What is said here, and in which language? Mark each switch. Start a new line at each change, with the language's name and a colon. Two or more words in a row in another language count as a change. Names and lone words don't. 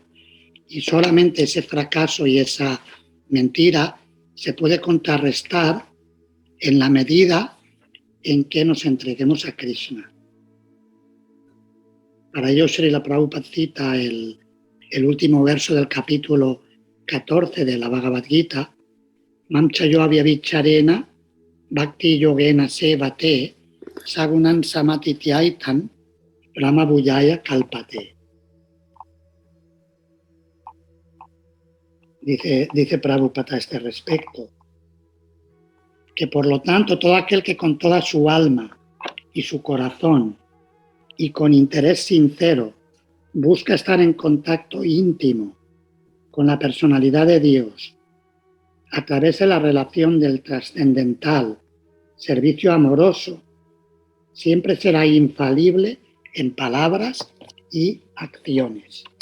Spanish: Y solamente ese fracaso y esa mentira se puede contrarrestar en la medida en que nos entreguemos a Krishna. Para ello, Srila Prabhupada cita el último verso del capítulo 14 de la Bhagavad Gita:
Sanskrit: Mam chayo avyavicharena bhakti yogena sevate sagunan samatityaitan brahma bhujaya kalpate.
Spanish: Dice Prabhupada a este respecto, que por lo tanto todo aquel que con toda su alma y su corazón y con interés sincero busca estar en contacto íntimo con la personalidad de Dios a través de la relación del trascendental servicio amoroso, siempre será infalible en palabras y acciones.